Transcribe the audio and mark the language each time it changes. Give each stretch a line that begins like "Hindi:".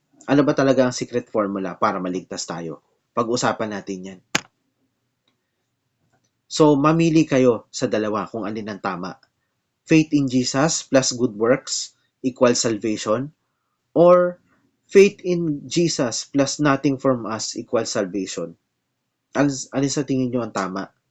Filipino: Ano ba talaga ang secret formula para maligtas tayo? Pag-usapan natin yan. So, mamili kayo sa dalawa kung alin ang tama.
English: Faith in Jesus plus good works equals salvation, or faith in Jesus plus nothing from us equals salvation.
Filipino: Alin sa tingin nyo ang tama?